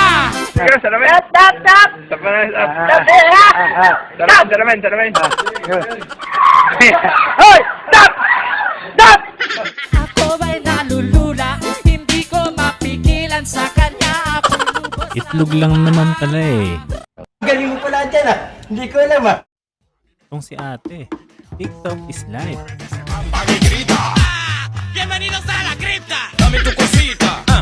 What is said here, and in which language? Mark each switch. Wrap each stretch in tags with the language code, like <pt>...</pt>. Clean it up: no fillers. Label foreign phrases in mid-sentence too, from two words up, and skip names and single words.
<en>Stop! Stop! Stop! Hoy! Stop! Stop!</en> <tl>Ako ba'y nalulula? Hindi ko mapigilan sa kanya. Ako lubos. Itlog lang naman pala Galing mo pala dyan ah! Hindi ko alam ah! Itong si ate.</tl> <en>TikTok is life.</en> <es>Bienvenidos a la cripta. Dame tu cosita.</es>